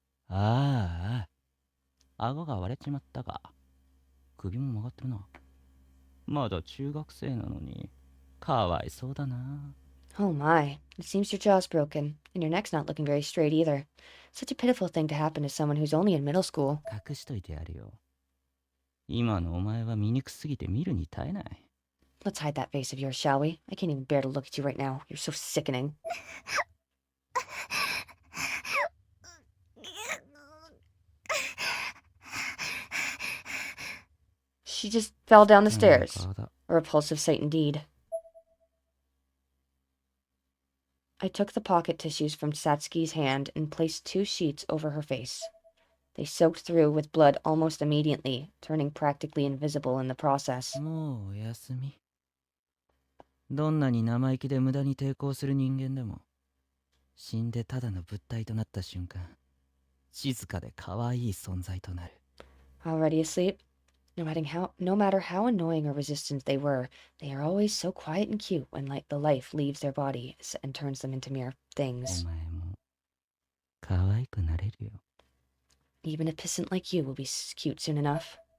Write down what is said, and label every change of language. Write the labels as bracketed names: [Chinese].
[Japanese] ああ、顎が割れちまったか。首も曲がってるな。まだ中学生なのに、かわいそうだな。 [English] Oh my. It seems your jaw's broken, and your neck's not looking very straight either. Such a pitiful thing to happen to someone who's only in middle school. [Japanese] 隠しといてやるよ。今のお前は醜すぎて見るに耐えない。 [English] Let's hide that face of yours, shall we? I can't even bear to look at you right now. You're so sickening. She just fell down the stairs. A repulsive sight indeed. I took the pocket tissues from Satsuki's hand and placed 2 sheets over her face. They soaked through with blood almost immediately, turning practically invisible in the process. [Japanese] もうおやすみ。どんなに生意気で無駄に抵抗する人間でも、死んでただの物体となった瞬間、静かで可愛い存在となる。 [English] Already asleep? No matter how annoying or resistant they were, they are always so quiet and cute when the life leaves their body and turns them into mere [Japanese] お [English] things. [Japanese] 前も可愛くなれるよ。 [English] Even a pissant like you will be cute soon enough.